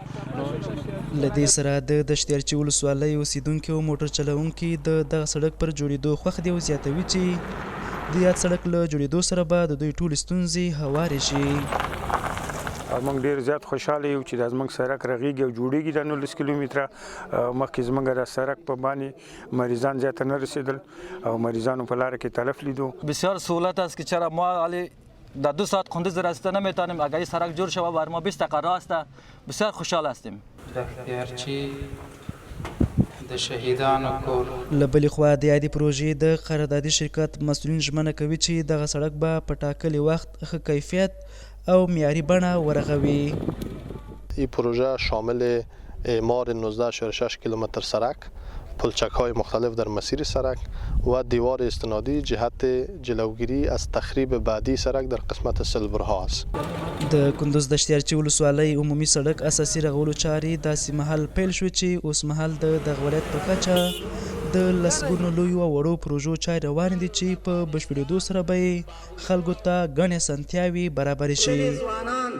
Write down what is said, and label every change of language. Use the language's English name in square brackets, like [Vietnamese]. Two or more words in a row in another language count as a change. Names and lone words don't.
[Pashto] له دې سره د دشتیارچي ولسوالۍ اوسیدونکي او موټر چلوونکي د دغه سړک پر جوړېدو خوښ دي او زیاتوي چې د یاد سړک له جوړېدو سره به د دوی ټولې ستونزې هوارې شي. موږ ډېر زیات خوشحاله یو چې دا زموږ سړک رغېږي او جوړېږي د 19 کیلومتره مخکې زموږ د سړک په باندې مریضان زیاته نه رسېدل او مریضانو په لاره کې تلف لیدو. [Persian] بسیار سهولت است که چرا ما در 2 ساعت کندوز رسیده نمیتونیم. اگر این سرک جور شود بر ما 20 دقیقه راه است. بسیار خوشحال هستیم. [Pashto] دشتیارچی د شهیدانو کور. له بلې خوا د یادې پروژې د قراردادي شرکت مسؤلین ژمنه کوي چې دغه سړک به په ټاکلي وخت ښه کیفیت او معیاري بڼه ورغوي. [Persian] این پروژه شامل اعمار 19.6 کیلومتر سرک، پلچک‌های مختلف در مسیر سرک و دیوار استنادی جهت جلوگیری از تخریب بعدی سرک در قسمت سلبرها است. [Pashto] د کندوز دشتیارچي ولسوالۍ عمومي سړک اساسي رغولو چارې داسې مهال پیل شوې چې اوس مهال د دغه ولایت په کچه د لسګونو لویو او وړو پروژو چارې روانې دي چې په بشپړېدو سره به یې خلکو ته ګڼې اسانتیاوې برابرې شي.